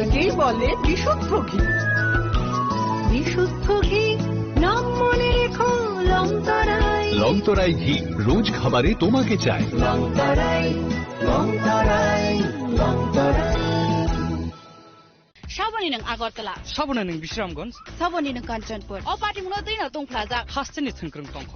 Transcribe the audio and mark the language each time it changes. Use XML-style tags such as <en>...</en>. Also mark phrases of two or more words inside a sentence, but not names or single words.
<bn>একেই বলে বিশুদ্ধ ঘি। বিশুদ্ধ ঘি নাম মনে রেখো লংতরাই। লংতরাই ঘি রোজ খাবারে তোমাকে চাই। লংতরাই লংতরাই লংতরাই।</bn> <trp>সাবনি নং আগরতলা, সাবনি নং বিশ্রামগঞ্জ, সাবनि नों कान्चनपुर, अ पार्टी मुनो दैना दं फ्लाजा, हास्टेनि थंख्रों तंखर,</trp>